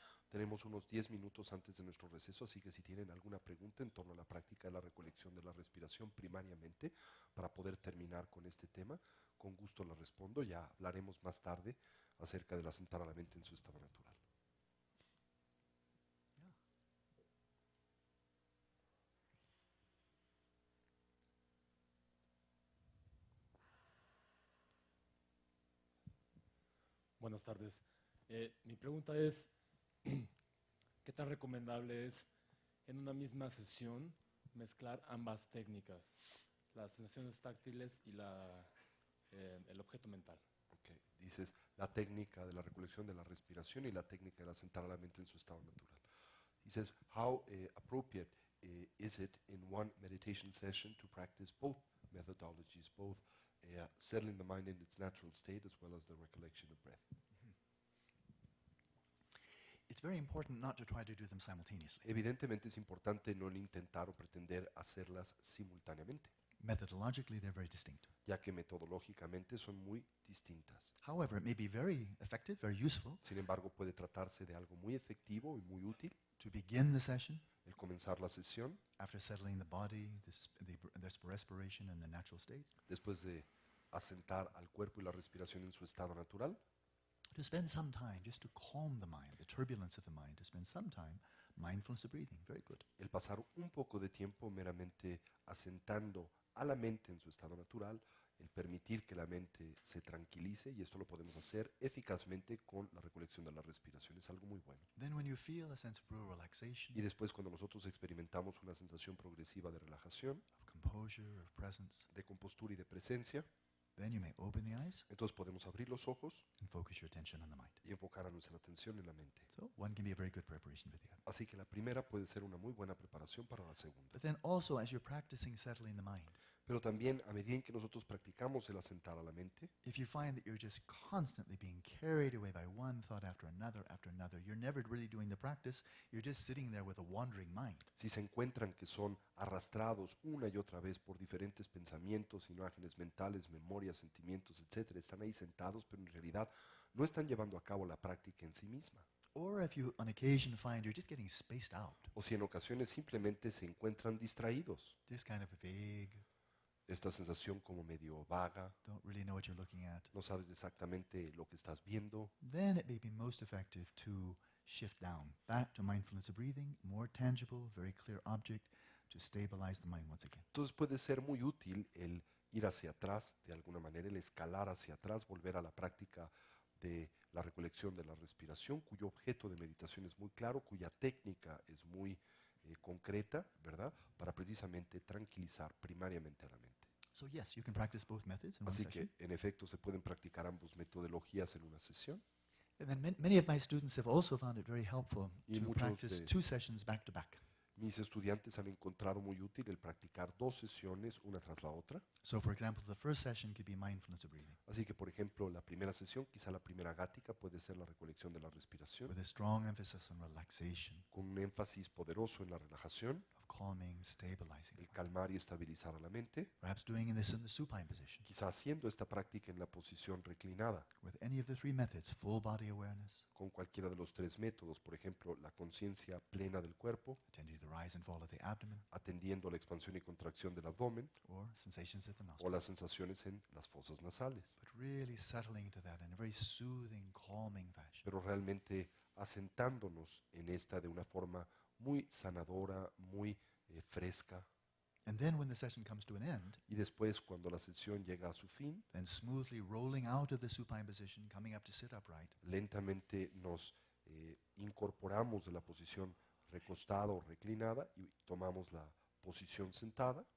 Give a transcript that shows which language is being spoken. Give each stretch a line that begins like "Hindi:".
Spanish: Tenemos unos 10 minutos antes de nuestro receso, así que si tienen alguna pregunta en torno a la práctica de la recolección de la respiración primariamente, para poder terminar con este tema, con gusto la respondo. Ya hablaremos más tarde acerca de asentar a la mente en su estado natural. Buenas tardes. Mi pregunta es, ¿qué tan recomendable es en una misma sesión mezclar ambas técnicas, las sensaciones táctiles y el objeto mental?
English: Okay.
Spanish: Dices la técnica de la recolección de la respiración y la técnica de asentar a la mente en su estado natural.
English: He says, how appropriate is it in one meditation session to practice both methodologies, both settling the mind in its natural state as well as the recollection of breath? It's very important not to try to do them simultaneously.
Spanish: Evidentemente es importante no intentar o pretender hacerlas simultáneamente,
English: Methodologically, they're very distinct.
Spanish: ya que metodológicamente son muy distintas.
English: However, it may be very effective, very useful
Spanish: Sin embargo, puede tratarse de algo muy efectivo y muy útil
English: to begin the session
Spanish: el comenzar la sesión
English: after settling the body, the respiration, and the natural state,
Spanish: después de asentar al cuerpo y la respiración en su estado natural,
English: to spend some time just to calm the mind, the turbulence of the mind, to spend some time mindfulness of breathing. Very good.
Spanish: el pasar un poco de tiempo meramente asentando a la mente en su estado natural, el permitir que la mente se tranquilice, y esto lo podemos hacer eficazmente con la recolección de la respiración, es algo muy bueno.
English: Then when you feel a sense of real relaxation,
Spanish: Y después cuando nosotros experimentamos una sensación progresiva de relajación,
English: of composure, of presence,
Spanish: de compostura y de presencia,
English: then you may open the eyes
Spanish: entonces podemos abrir los ojos
English: and focus your attention on the mind.
Spanish: y enfocar a nuestra atención en la mente.
English: So one can be a very good preparation for the other.
Spanish: Así que la primera puede ser una muy buena preparación para la segunda.
English: But then also as you're practicing settling the mind,
Spanish: Pero también a medida en que nosotros practicamos el asentar a la mente,
English: if you find that you're just constantly being carried away by one thought after another, you're never really doing the practice, you're just sitting there with a wandering mind.
Spanish: si se encuentran que son arrastrados una y otra vez por diferentes pensamientos, imágenes mentales, memorias, sentimientos, etcétera, están ahí sentados, pero en realidad no están llevando a cabo la práctica en sí misma.
English: Or if you on occasion find you're just getting spaced out,
Spanish: O si en ocasiones simplemente se encuentran distraídos,
English: just kind of vague,
Spanish: esta sensación como medio vaga,
English: don't really know what you're looking at,
Spanish: no sabes exactamente lo que estás viendo,
English: then it may be most effective to shift down, back to mindfulness of breathing, more tangible, very clear object, to stabilize the mind once again.
Spanish: entonces puede ser muy útil el ir hacia atrás, de alguna manera, el escalar hacia atrás, volver a la práctica de la recolección de la respiración, cuyo objeto de meditación es muy claro, cuya técnica es muy concreta, ¿verdad? Para precisamente tranquilizar primariamente a la mente.
English: So yes, you can practice both methods in one
Spanish: Así
English: session.
Spanish: que, en efecto, se pueden practicar ambas metodologías en una sesión.
English: And then many of my students have also found it very helpful
Spanish: Y
English: to
Spanish: muchos
English: practice
Spanish: de-
English: 2 sessions back to back.
Spanish: Mis estudiantes han encontrado muy útil el practicar 2 sesiones una tras la otra.
English: So for example, the first session could be mindfulness of breathing
Spanish: Así que, por ejemplo, la primera sesión, quizá la primera gática, puede ser la recolección de la respiración,
English: with a strong emphasis on relaxation,
Spanish: con un énfasis poderoso en la relajación,
English: of calming, stabilizing.
Spanish: el calmar y estabilizar a la mente,
English: Perhaps doing this in the supine position.
Spanish: quizá haciendo esta práctica en la posición reclinada,
English: With any of the 3 methods, full body awareness,
Spanish: con cualquiera de los 3 métodos, por ejemplo, la conciencia plena del cuerpo,
English: attending to the rise and fall of the abdomen,
Spanish: atendiendo a la expansión y contracción del abdomen,
English: or sensations at the
Spanish: o
English: nostril.
Spanish: las sensaciones en las fosas nasales,
English: But really settling into that in a very soothing, calming fashion.
Spanish: pero realmente asentándonos en esta de una forma muy sanadora, muy fresca.
English: And then when the session comes to an end,
Spanish: Y después, cuando la sesión llega a su fin,
English: then smoothly rolling out of the supine position, coming up to sit upright,
Spanish: lentamente nos incorporamos de la posición recostada o reclinada y tomamos la posición sentada.